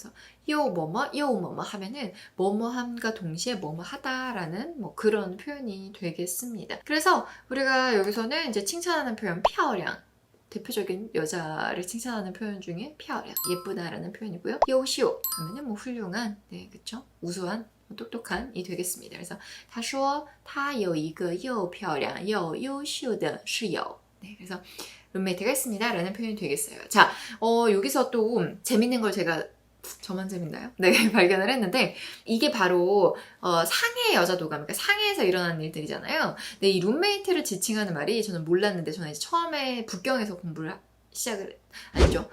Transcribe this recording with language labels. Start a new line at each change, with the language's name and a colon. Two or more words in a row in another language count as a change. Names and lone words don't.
Korean: 그래서 요 뭐뭐 하면은 뭐뭐함과 동시에 뭐뭐 하다라는 뭐 그런 표현이 되겠습니다. 그래서 우리가 여기서는 이제 칭찬하는 표현 漂亮 대표적인 여자를 칭찬하는 표현 중에 漂亮 예쁘다라는 표현이고요. 优秀 하면은 뭐 훌륭한, 네, 그쵸? 우수한, 똑똑한이 되겠습니다.
Chinese: 그래서 他说他有一个又漂亮又优秀的室友.
Korean: 네, 그래서 룸메이트가 있습니다 라는 표현이 되겠어요. 자, 여기서 또 재밌는 걸 제가, 저만 재밌나요? 네, 발견을 했는데, 이게 바로 상해 여자도감, 그러니까 상해에서 일어나는 일들이잖아요. 근데 이 룸메이트를 지칭하는 말이 저는 몰랐는데, 저는 이제 처음에 북경에서 공부를 아니죠.